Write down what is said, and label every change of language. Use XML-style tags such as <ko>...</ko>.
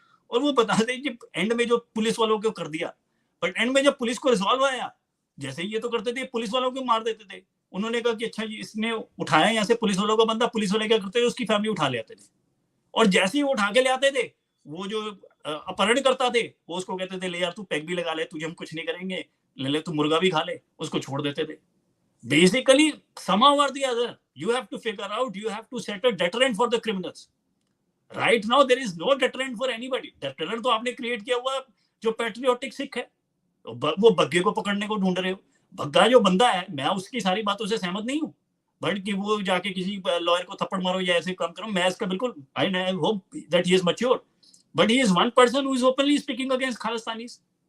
<hi>और वो बताते हैं कि एंड में जो पुलिस वालों को कर दिया, बट एंड में जब पुलिस को रिजॉल्व आया, जैसे ये तो करते थे पुलिस वालों को मार देते थे, उन्होंने कहा कि अच्छा जी इसने उठाया यहाँ से पुलिस वालों का बंदा, पुलिस वाले क्या करते थे उसकी फैमिली उठा ले आते थे, और जैसे ही वो उठा के ले आते थे, वो जो अपहरण करता थे वो उसको कहते थे ले यार तू पैग भी लगा ले, तुझे हम कुछ नहीं करेंगे, ले ले तू मुर्गा भी खा ले, उसको छोड़ देते थे।</hi> <en>Basically somehow or the other you have to figure out, you have to set a deterrent for the criminals. Right now there is no deterrent for anybody.</en> <hi>deterrent तो आपने क्रिएट किया हुआ जो पैट्रियोटिक सिख है, वो बग्गे को पकड़ने को ढूंढ रहे हो। बग्गा जो बंदा है, मैं उसकी सारी बातों से सहमत नहीं हूँ, बट कि वो जाके किसी लॉयर को थप्पड़ मारो या ऐसे काम करो, मैं इसका बिल्कुल,</hi> <en>I hope that he is mature, but he is one person who is openly speaking against Khalistanis.</en>